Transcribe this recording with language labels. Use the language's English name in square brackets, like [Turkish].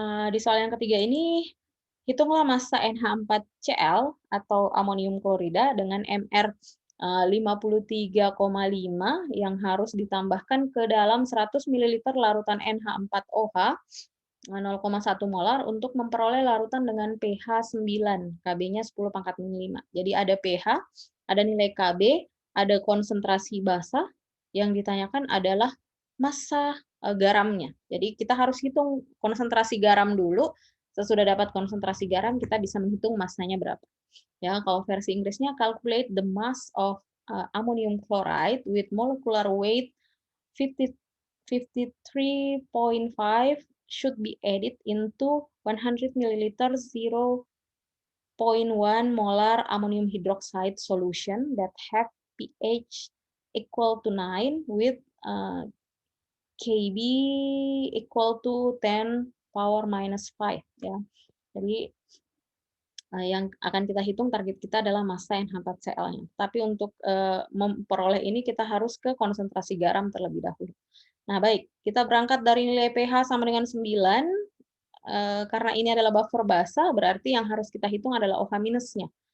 [Indonesian] Di soal yang ketiga ini, hitunglah massa NH4Cl atau amonium klorida dengan MR 53,5 yang harus ditambahkan ke dalam 100 ml larutan NH4OH 0,1 molar untuk memperoleh larutan dengan pH 9, Kb-nya 10 pangkat min 5. Jadi ada pH, ada nilai Kb, ada konsentrasi basa, yang ditanyakan adalah massa garamnya. Jadi kita harus hitung konsentrasi garam dulu, sesudah dapat konsentrasi garam, kita bisa menghitung massanya berapa. Ya, kalau versi Inggrisnya, [English] calculate the mass of ammonium chloride with molecular weight 53.5 should be added into 100 ml 0.1 molar ammonium hydroxide solution that have pH equal to 9 with Kb equal to 10 power minus 5 ya. [Indonesian] Jadi yang akan kita hitung target kita adalah massa NH4Cl-nya. Tapi untuk memperoleh ini kita harus ke konsentrasi garam terlebih dahulu. Nah, baik, kita berangkat dari nilai pH sama dengan 9. Karena ini adalah buffer basah, berarti yang harus kita hitung adalah OH-nya.